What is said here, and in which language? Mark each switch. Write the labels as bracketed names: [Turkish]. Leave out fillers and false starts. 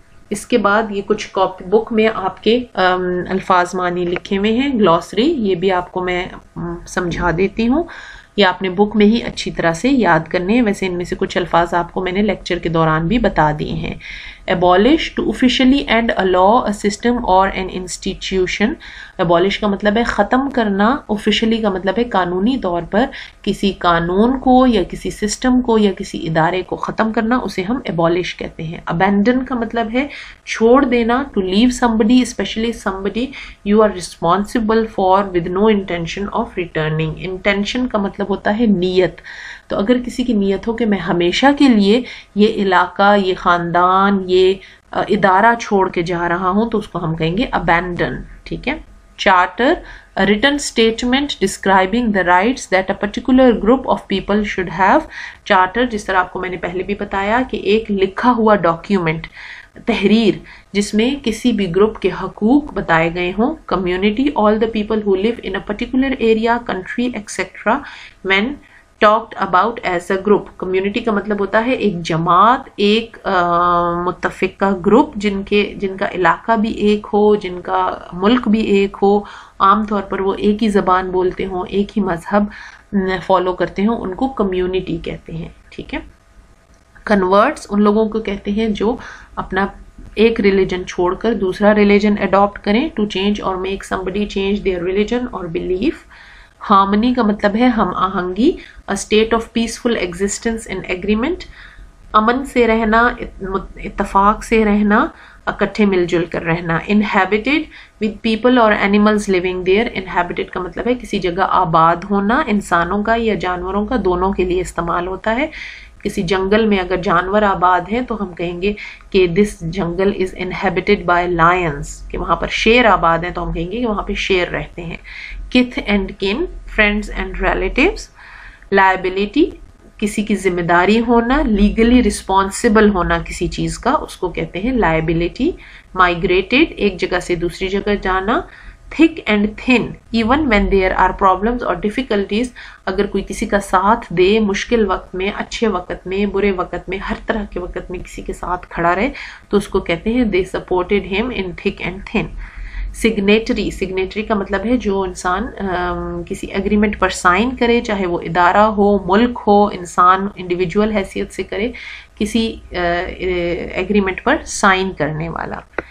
[Urdu] اس کے بعد یہ کچھ کاپی بک میں آپ کے الفاظ معنی لکھے ہوئے ہیں, گلوسری, یہ بھی آپ کو میں سمجھا دیتی ہوں. یہ آپ نے بک میں ہی اچھی طرح سے یاد کرنے ہیں. ویسے ان میں سے کچھ الفاظ آپ کو میں نے لیکچر کے دوران بھی بتا دیے ہیں. [English] abolish, to officially end a law, a system or an institution. [Urdu] abolish کا مطلب ہے ختم کرنا. officially کا مطلب ہے قانونی طور پر کسی قانون کو یا کسی سسٹم کو یا کسی ادارے کو ختم کرنا, اسے ہم abolish کہتے ہیں. abandon کا مطلب ہے چھوڑ دینا. [English] to leave somebody, especially somebody you are responsible for with no intention of returning. [Urdu] intention کا مطلب ہوتا ہے نیت. تو اگر کسی کی نیت ہو کہ میں ہمیشہ کے لیے یہ علاقہ, یہ خاندان, یہ ادارہ چھوڑ کے جا رہا ہوں, تو اس کو ہم کہیں گے abandon. ٹھیک ہے. [English] Charter, a written statement describing the rights that a particular group of people should have. [Urdu] Charter, جس طرح آپ کو میں نے پہلے بھی بتایا کہ ایک لکھا ہوا ڈاکیومنٹ, تحریر, جس میں کسی بھی گروپ کے حقوق بتائے گئے ہوں. [English] Community, all the people who live in a particular area, country, etc. when talked about as a group. [Urdu] Community کا مطلب ہوتا ہے ایک جماعت, ایک متفقہ گروپ, جن کا علاقہ بھی ایک ہو, جن کا ملک بھی ایک ہو, عام طور پر وہ ایک ہی زبان بولتے ہوں, ایک ہی مذہب فالو کرتے ہوں, ان کو کمیونٹی کہتے ہیں. ٹھیک ہے. کنورٹس, ان لوگوں کو کہتے ہیں جو اپنا ایک ریلیجن چھوڑ کر دوسرا ریلیجن اڈاپٹ کریں. [English] To change or make somebody change their religion or belief. [Urdu] Harmony کا مطلب ہے ہم آہنگی. [English] a state of peaceful existence in agreement. [Urdu] امن سے رہنا, اتفاق سے رہنا, اکٹھے مل جل کر رہنا. [English] inhabited, with people or animals living there. [Urdu] inhabited کا مطلب ہے کسی جگہ آباد ہونا, انسانوں کا یا جانوروں کا, دونوں کے لیے استعمال ہوتا ہے. کسی جنگل میں اگر جانور آباد ہیں تو ہم کہیں گے کہ [English] this jungle is inhabited by lions. [Urdu] کہ وہاں پر شیر آباد ہیں تو ہم کہیں گے کہ وہاں پہ شیر رہتے ہیں. [English] kith and kin, friends and relatives. [Urdu] liability, کسی کی ذمہ داری ہونا, لیگلی رسپانسبل ہونا کسی چیز کا, اس کو کہتے ہیں liability. migrated, ایک جگہ سے دوسری جگہ جانا. [English] thick and thin even when there are problems or difficulties. [Urdu] اگر کوئی کسی کا ساتھ دے مشکل وقت میں، اچھے وقت میں، برے وقت میں، ہر طرح کے وقت میں کسی کے ساتھ کھڑا رہے تو اس کو کہتے ہیں [English] they supported him in thick and thin. [Urdu] Signatory کا مطلب ہے جو انسان کسی ایگریمنٹ پر سائن کرے، چاہے وہ ادارہ ہو، ملک ہو، انسان انڈیویجول حیثیت سے کرے، کسی ایگریمنٹ پر سائن کرنے والا.